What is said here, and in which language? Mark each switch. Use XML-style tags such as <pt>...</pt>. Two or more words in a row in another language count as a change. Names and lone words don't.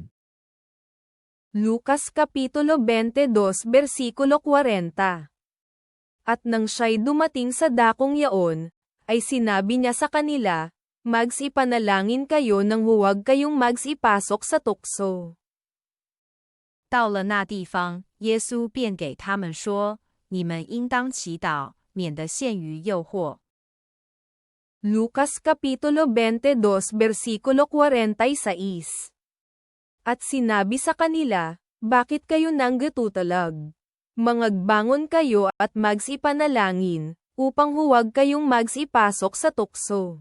<tl>Lucas Kapitulo 22 Versikulo 40. At nang siya'y dumating sa dakong yaon, ay sinabi niya sa kanila, magsipanalangin kayo nang huwag kayong magsipasok sa tukso.</tl> <zh>到了那地方，耶稣便给他们说：“你们应当祈祷，免得陷于诱惑。”</zh> <tl>Lucas Kapitulo 22 Versikulo 46. At sinabi sa kanila, bakit kayo nanggatutalag? Mangagbangon kayo at magsipanalangin, upang huwag kayong magsipasok sa tukso.</tl>